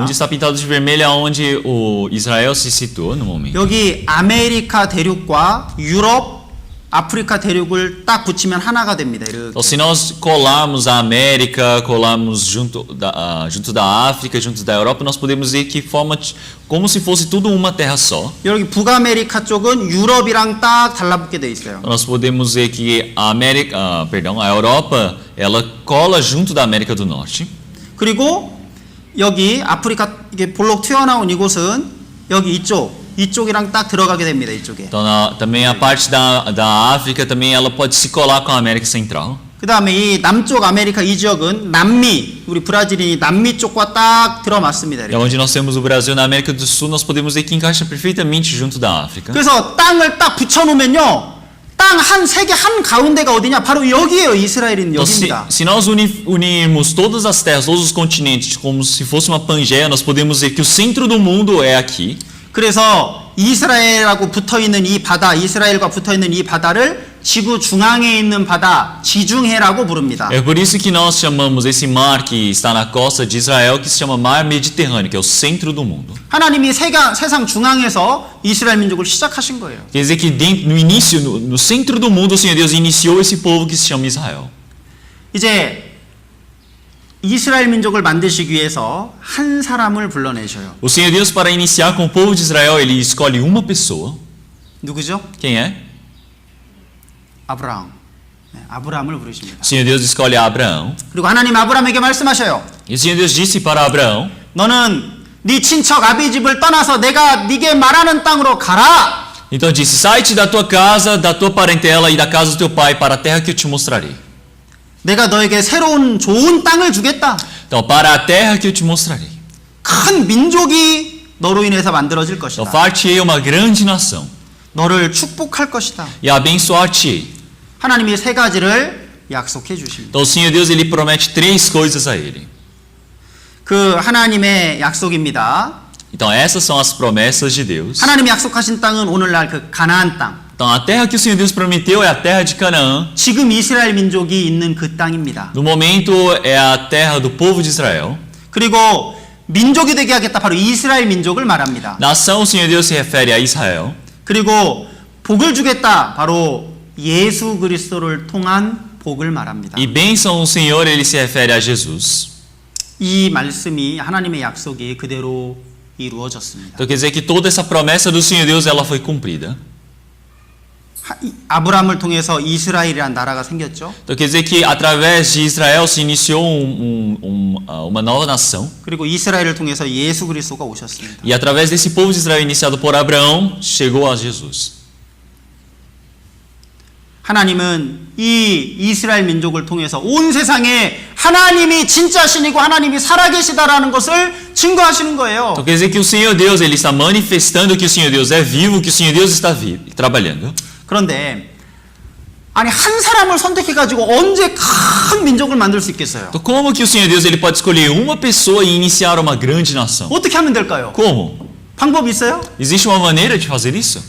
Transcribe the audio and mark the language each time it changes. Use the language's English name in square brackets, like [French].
[Portuguese] onde está pintado de vermelho é onde o Israel se situou no momento. [Korean] 여기 아메리카 대륙과 유럽, 아프리카 대륙을 딱 붙이면 하나가 됩니다. 이렇게. [Portuguese] Então, se nós colarmos a América, colarmos junto da África, junto da Europa, nós podemos ver que forma como se fosse tudo uma terra só. [Korean] 여기 북아메리카 쪽은 유럽이랑 딱 달라붙게 돼 있어요. [Portuguese] Nós podemos ver que a a Europa, ela cola junto da América do Norte. [Korean] 그리고 여기 아프리카 이게 볼록 튀어나온 이곳은 여기 이쪽이랑 딱 들어가게 됩니다. 이쪽에. [Portuguese] Então, também a parte da África também ela pode se colar com a América Central. [Korean] 그 다음에 이 남쪽 아메리카 이 지역은 남미, 우리 브라질이 남미 쪽과 딱 들어맞습니다. [Portuguese] É [Korean] 이렇게. [Portuguese] onde nós temos o Brasil, na América do Sul, nós podemos ver que encaixa perfeitamente junto da África. [Korean] 그래서 땅을 딱 붙여놓으면요. 땅 한 세계 한 가운데가 어디냐? 바로 여기에요. 이스라엘은 [Portuguese] Então, [Korean] 여기입니다. [Portuguese] se nós unirmos todas as terras, todos os continentes, como se fosse uma Pangeia, nós podemos ver que o centro do mundo é aqui. [Korean] 그래서 이스라엘하고 붙어있는 이 바다, 이스라엘과 붙어있는 이 바다를 지구 중앙에 있는 바다, 지중해라고 부릅니다. [Portuguese] É por isso que nós chamamos esse mar que está na costa de Israel, que se chama Mar Mediterrâneo, que é o centro do mundo. [Korean] 하나님이 세상 중앙에서 이스라엘 민족을 시작하신 거예요. [Portuguese] Quer dizer que no início, no centro do mundo, o Senhor Deus iniciou esse povo que se chama Israel. [Korean] 이제 이스라엘 민족을 만드시기 위해서 한 사람을 불러내셔요. [Portuguese] O Senhor Deus, para iniciar com o povo de Israel, ele escolhe uma pessoa. [Korean] 누구죠? [Portuguese] Quem é? [Korean] 아브라함. 아브라함을 부르십니다. [Portuguese] O Senhor Deus escolhe Abraão. [Korean] 그리고 하나님 아브라함에게 말씀하셔요. [Portuguese] E o Senhor Deus disse para Abraão: [Korean] 너는 네 친척 아비집을 떠나서 내가 네게 말하는 땅으로 가라. [Portuguese] Então disse: sai-te da tua casa, da tua parentela e da casa do teu pai para a terra que eu te mostrarei. [Korean] 내가 너에게 새로운 좋은 땅을 주겠다. [Portuguese] Então, para a terra que eu te mostrarei. [Korean] 큰 민족이 너로 인해서 만들어질 것이다. [Portuguese] Então, far-te-ei uma grande nação [Korean] 너를 축복할 것이다. [Portuguese] e abençoar-te-ei. [Korean] 하나님이 세 가지를 약속해 주십니다. [Portuguese] Então, o Senhor Deus ele promete três coisas a ele. [Korean] 그 하나님의 약속입니다. [Portuguese] Então, essas são as promessas de Deus. [Korean] 하나님이 약속하신 땅은 오늘날 그 가나안 땅. [Portuguese] Então, a terra que o Senhor Deus prometeu é a terra de Canaã. [Korean] 지금 이스라엘 민족이 있는 그 땅입니다. [Portuguese] No momento, é a terra do povo de Israel. [Korean] 그리고 민족이 되게 하겠다. 바로 이스라엘 민족을 말합니다. [Portuguese] Nação, o Senhor Deus se refere a Israel. [Korean] 그리고 복을 주겠다. 바로 예수 그리스도를 통한 복을 말합니다. [Portuguese] E bênção, o Senhor, ele se refere a Jesus. [Korean] 이 말씀이 하나님의 약속이 그대로 이루어졌습니다. [Portuguese] Então, quer dizer que toda essa promessa do Senhor Deus, ela foi cumprida. [Korean] 아브라함을 통해서 이스라엘이라는 나라가 생겼죠. [Portuguese] Então, quer dizer que através de Israel se iniciou uma nova nação. [Korean] 그리고 이스라엘을 통해서 예수 그리스도가 오셨습니다. [Portuguese] E através desse povo de Israel iniciado por Abraão, chegou a Jesus. [Korean] 하나님은 이 이스라엘 민족을 통해서 온 세상에 하나님이 진짜 신이고 하나님이 살아계시다라는 것을 증거하시는 거예요. [Portuguese] Então quer dizer que o Senhor Deus ele está manifestando que o Senhor Deus é vivo, que o Senhor Deus está trabalhando. [Korean] 그런데 아니 한 사람을 선택해 가지고 언제 큰 민족을 만들 수 있겠어요? [Portuguese] Então como que o Senhor Deus ele pode escolher uma pessoa e iniciar uma grande nação? [Korean] 어떻게 하면 될까요? [Portuguese] Como? [Korean] 방법이 있어요? [Portuguese] Existe uma maneira de fazer isso?